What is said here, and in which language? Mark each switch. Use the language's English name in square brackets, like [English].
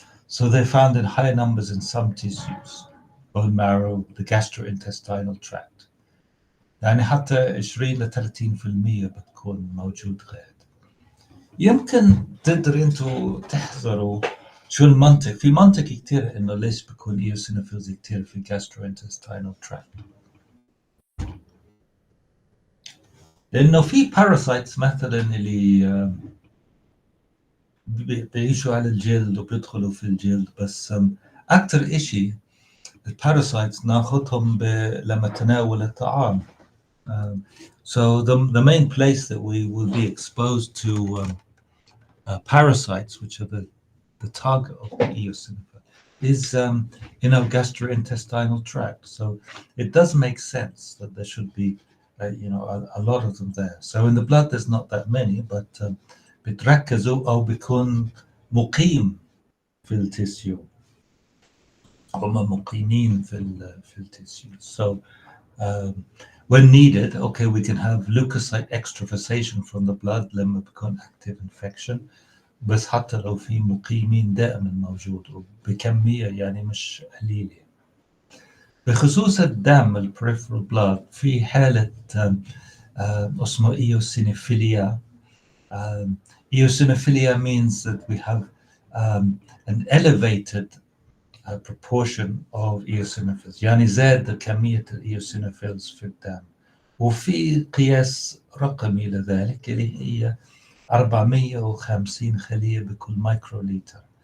[English] So they're found in high numbers in some tissues, bone marrow, the gastrointestinal tract. [Arabic] يعني حتى 20 ل 30% بتكون موجود غير. يمكن تقدر انتوا تحذروا شو المنطق. في منطق كتير انه ليش بيكون ايوسينوفيلز كتير في gastrointestinal tract. لانه في باراسايتس مثلا اللي بيعيشوا على الجلد وبيدخلوا في الجلد، بس اكثر اشي الباراسايتس ناخذهم لما تناول الطعام. [English] So the main place that we will be exposed to parasites, which are the target of the eosinophil, is in our gastrointestinal tract. So it does make sense that there should be a lot of them there. So in the blood there's not that many, but [Arabic] بتركزوا أو بيكون مقيم في التيسيو، هم مقيمين في التيسيو. [English] So when needed, okay, we can have leukocyte extravasation from the blood [Arabic] لما بيكون active infection، بس حتى لو في مقيمين دائما موجود وبكمية يعني مش قليلة. بخصوص الدم البريفرال بلاد في حالة اسمه eosinophilia. [English] Eosinophilia means that we have an elevated proportion of eosinophils، [Arabic] يعني زاد كمية الايوسينوفيلز في الدم. وفي قياس رقمي لذلك اللي هي 450 خلية بكل مايكروليتر.